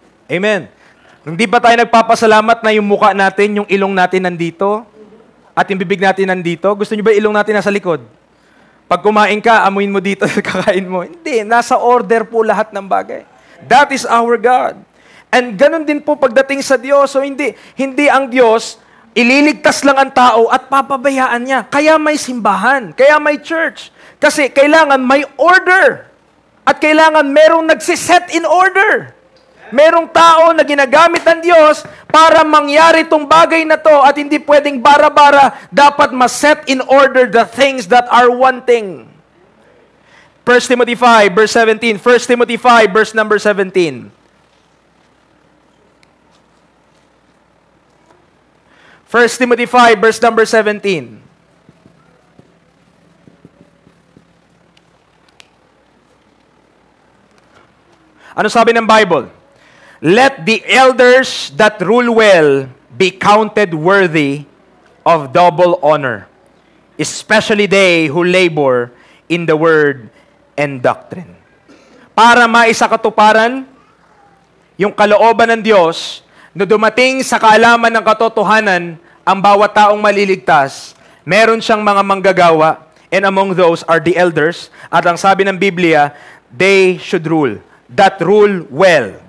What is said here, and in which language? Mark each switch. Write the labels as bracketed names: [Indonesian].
[Filipino] Amen. Hindi ba tayo nagpapasalamat na yung muka natin, yung ilong natin nandito, at yung bibig natin nandito? Gusto niyo ba ilong natin nasa likod? Pag kumain ka, amuin mo dito, kakain mo. Hindi, nasa order po lahat ng bagay. [English] That is our God. [Filipino] And ganun din po pagdating sa Diyos. So hindi ang Diyos, ililigtas lang ang tao at papabayaan niya. Kaya may simbahan, kaya may church. Kasi kailangan may order. At kailangan merong nagsiset in order. Merong tao na ginagamit ng Diyos para mangyari itong bagay na to at hindi pwedeng bara-bara, dapat ma-set in order [English] the things that are wanting. 1 Timothy 5, verse 17. 1 Timothy 5, verse number 17. 1 Timothy 5, verse number 17. [Filipino] Ano sabi ng Bible? [English] Let the elders that rule well be counted worthy of double honor, especially they who labor in the word and doctrine. [Filipino] Para maisakatuparan yung kalooban ng Diyos na dumating sa kaalaman ng katotohanan ang bawat taong maliligtas, meron siyang mga manggagawa, [English] and among those are the elders. [Filipino] At ang sabi ng Biblia, [English] they should rule. That rule well.